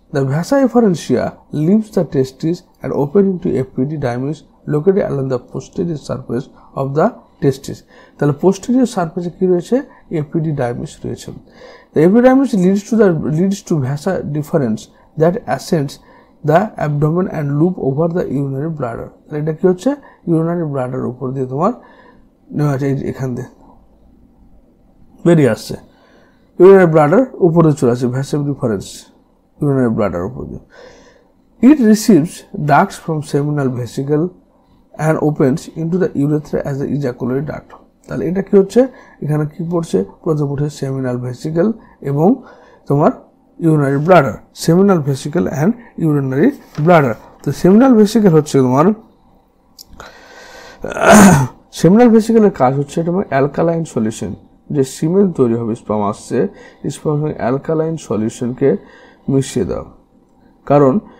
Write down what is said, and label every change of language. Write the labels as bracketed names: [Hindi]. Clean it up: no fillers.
[English] The vasa efferentia leaves the testis and open into epididymis located along the posterior surface of the testis. [Bangla] তাহলে posterior surface কি রয়েছে, epididymis রয়েছে। [English] The epididymis leads to vasa deferens that ascends the abdomen and loop over the urinary bladder. [Bangla] তাহলে এটা কি হচ্ছে, urinary bladder উপর দিয়ে তোমার এখান দিয়ে বেরিয়ে আসছে, urinary bladder উপরে চলে আসে, vasa deferens urinary bladder উপর দিয়ে। [English] It receives ducts from seminal vesicle and opens into the urethra as the ejaculatory duct. [Bangla] তাহলে এটা কি হচ্ছে, এখানে কি পড়ছে, প্রথম উঠে সেমিনাল ভেসিকেল এবং তোমার urinary bladder, seminal vesicle and urinary bladder. তো সেমিনাল ভেসিকেল হচ্ছে তোমার, সেমিনাল ভেসিকেলের কাজ হচ্ছে এটা অ্যালকালাইন সলিউশন, যে সিমেন্ট তৈরি হবে স্পার্ম আসছে, স্পার্ম অ্যালকালাইন সলিউশনকে মিশিয়ে দাও। কারণ